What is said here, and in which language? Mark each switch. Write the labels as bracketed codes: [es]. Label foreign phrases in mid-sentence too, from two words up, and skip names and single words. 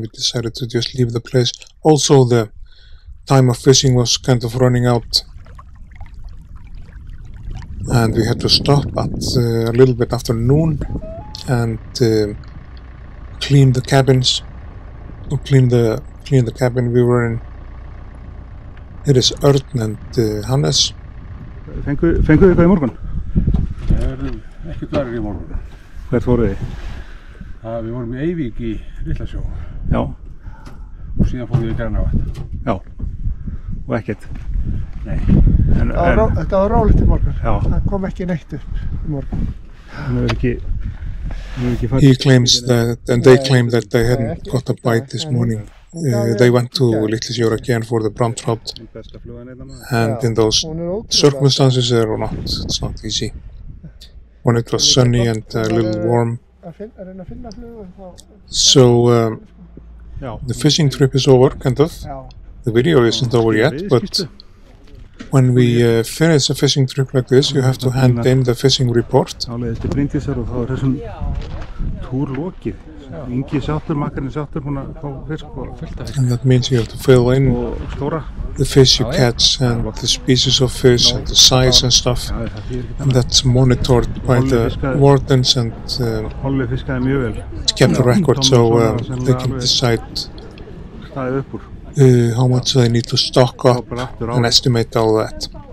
[en] We decided to just leave the place. Also, the time of fishing was kind of running out, and we had to stop at a little bit after noon and clean the cabins. Clean the cabin we were in. It is Örn and Hannes. [is] Fenguðu eitthvað í morgun? Ekkert varir í morgun. Hvert fóruð þið? Við vorum í Eyvík í Litlasjó. Já. Og síðan fórum við í Grænavatn. Já. Og ekkert? Nei. Þetta var rólegt í morgun. Já. Það kom ekki neitt upp í morgun. Það hefur ekki [en] He claims that, and they claim that they hadn't got a bite this morning. They went to Litlasjó again for the browntrout, and in those circumstances it's not easy. When it was sunny and a little warm. So the fishing trip is over, kind of. The video isn't over yet, but when we finish a fishing trip like this, you have to hand in the fishing report. [is] Áleiðis til Bryndísar og þá þessum túr lokið. Ingi sáttur, makkarinn sáttur, búinn að fá fisk og fullt af fisk. [en] And that means you have to fill in the fish you catch and the species of fish and the size and stuff. And that's monitored by the wardens and kept the record, so they can decide how much they need to stock up and estimate all that.